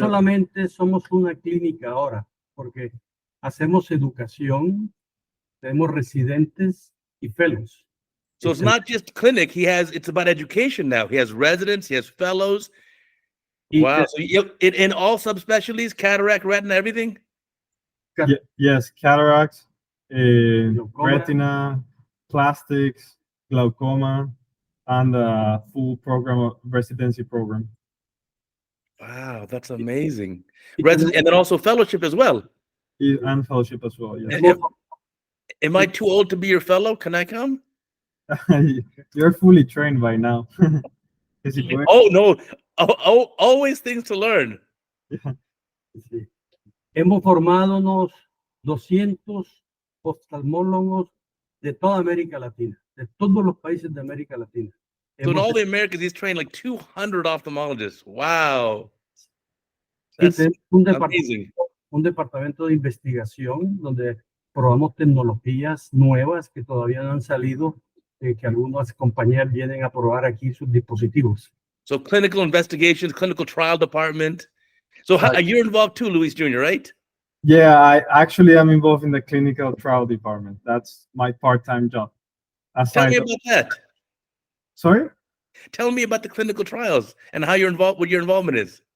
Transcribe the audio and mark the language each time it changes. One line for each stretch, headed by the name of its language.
Spanish: solamente somos una clínica ahora, porque hacemos educación, tenemos residentes y fellows.
English: So it's not just clinic. It's about education now. He has residents, he has fellows. Wow. So in all subspecialties, cataract, retina, everything? Yes, cataracts, Glaucoma. retina, plastics, glaucoma, and a full program of residency program. Wow, that's amazing. Resident, and then also fellowship as well. And fellowship as well. Yes. Am I too old to be your fellow? Can I come? You're fully trained by now. Oh no! Always things to learn.
Spanish: Sí. Hemos formado unos 200 oftalmólogos de toda América Latina, de todos los países de América Latina.
English: So in all the Americas, he's trained like 200 ophthalmologists. Wow. That's amazing.
Spanish: Un departamento de investigación donde probamos tecnologías nuevas que todavía no han salido, que algunas compañías vienen a probar aquí sus dispositivos.
English: So clinical investigations, clinical trial department. So you're involved too, Luis Jr., right? Yeah, I actually am involved in the clinical trial department. That's my part-time job. Tell me about that. Sorry? Tell me about the clinical trials and how you're involved, what your involvement is.